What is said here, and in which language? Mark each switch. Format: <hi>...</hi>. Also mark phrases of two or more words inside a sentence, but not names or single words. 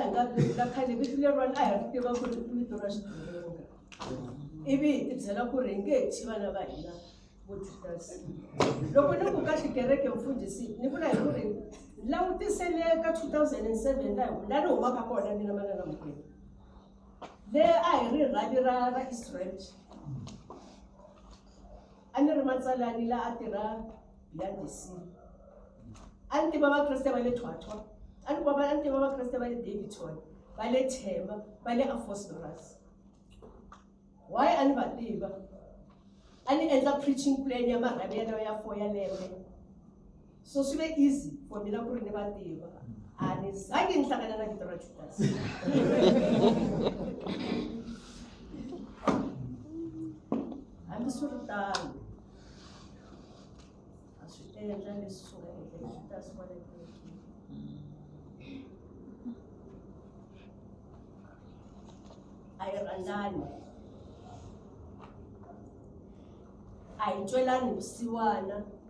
<ts>hi nga khale vito leriwani a hi ri tiva ku ri vito ra Xidurunga ivi hi ti byela ku ri hi nge he thyi vana va hina vo Judas loko ni ku ka tikereke mfundhisi ni vula hi ku ri langutisele ka 2007 laha ni humaka kona mina manana Mukwena le a hi ri rhavi ra Israel a ni ri matsalani la a tirha</ts> <en>behind the scene</en> <ts>a ni tiva vakreste va le Thwatwa a ni tiva vakreste va le Daveyton va le Thema va le Aphosphorus why a ni va tiva a ni endla</ts> <en>preaching plan</en> <ts>ya marhavi yaleyo ya 4 ya lembe so swi ve</ts> <en>easy for</en> <ts>mina ku ri ni va tiva a ni zange ni hlangana na vito ra Judas hambi swi ri tano a swi endla leswi swi nga endla Judas kwala kerekeni a hi rhandzani a hi twelani vusiwana</ts>